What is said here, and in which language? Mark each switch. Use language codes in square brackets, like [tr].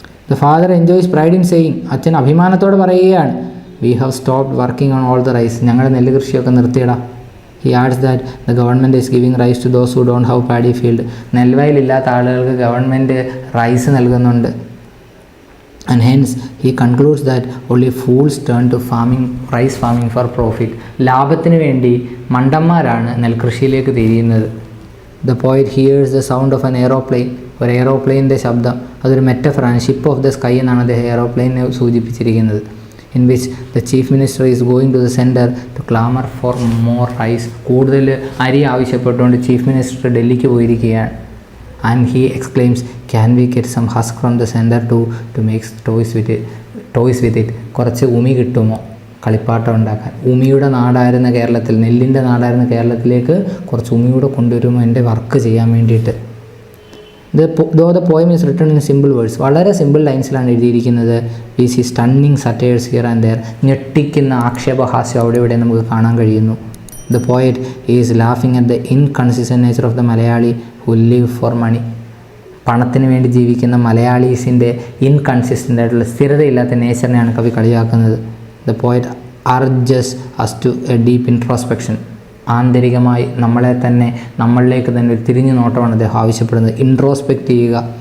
[en] The father enjoys pride in saying. [ml] അച്ഛൻ അഭിമാനത്തോടെ പറയുകയാണ്, [en] We have stopped working on all the rice. [ml] ഞങ്ങളുടെ നെല്ല് കൃഷിയൊക്കെ നിർത്തിയിടാം. [en] He adds that the government is giving rice to those who don't have paddy field. [ml] നെൽവയലില്ലാത്ത ആളുകൾക്ക് government rice നൽകുന്നുണ്ട്. [en] And hence he concludes that only fools turn to farming, rice farming for profit. [ml] ലാഭത്തിന് വേണ്ടി മണ്ടന്മാരാണ് നെൽകൃഷിയിലേക്ക് തിരിയുന്നത്. [en] The poet hears the sound of an aeroplane. [ml] ഒരു എയറോപ്ലെയിൻ്റെ ശബ്ദം. അതൊരു മെറ്റഫറാണ്. [en] ship of the sky [ml] എന്നാണ് അദ്ദേഹം എയറോപ്ലെയിനെ സൂചിപ്പിച്ചിരിക്കുന്നത്. [en] In which the chief minister is going to the center to clamor for more rice. [ml] കൂടുതൽ അരി ആവശ്യപ്പെട്ടുകൊണ്ട് ചീഫ് മിനിസ്റ്റർ ഡൽഹിക്ക് പോയിരിക്കുകയാണ്. [en] And he exclaims, can we get some husk from the center to make toys with it. [ml] കുറച്ച് ഉമി കിട്ടുമോ കളിപ്പാട്ടം ഉണ്ടാക്കാൻ? ഉമിയുടെ നാടായിരുന്ന കേരളത്തിൽ, നെല്ലിൻ്റെ നാടായിരുന്ന കേരളത്തിലേക്ക് കുറച്ച് ഉമിയൂടെ കൊണ്ടുവരുമോ എൻ്റെ വർക്ക് ചെയ്യാൻ വേണ്ടിയിട്ട്? [en] Though the poem is written in simple words. [ml] വളരെ സിമ്പിൾ ലൈൻസിലാണ് എഴുതിയിരിക്കുന്നത്. [en] We see stunning satires here and there. [ml] ഞെട്ടിക്കുന്ന ആക്ഷേപഹാസ്യം അവിടെ ഇവിടെ നമുക്ക് കാണാൻ കഴിയുന്നു. [en] The poet is laughing at the inconsistent nature of the Malayali who live for money. [ml] പണത്തിന് വേണ്ടി ജീവിക്കുന്ന മലയാളീസിൻ്റെ ഇൻകൺസിസ്റ്റൻ്റ് ആയിട്ടുള്ള സ്ഥിരതയില്ലാത്ത നേച്ചറിനെയാണ് കവി കളിയാക്കുന്നത്. [en] The poet urges us to a deep introspection. [ml] ആന്തരികമായി നമ്മളെ തന്നെ നമ്മളിലേക്ക് തന്നെ ഒരു തിരിഞ്ഞു നോട്ടമാണ് അദ്ദേഹം ആവശ്യപ്പെടുന്നത്. ഇൻട്രോസ്പെക്റ്റ് ചെയ്യുക.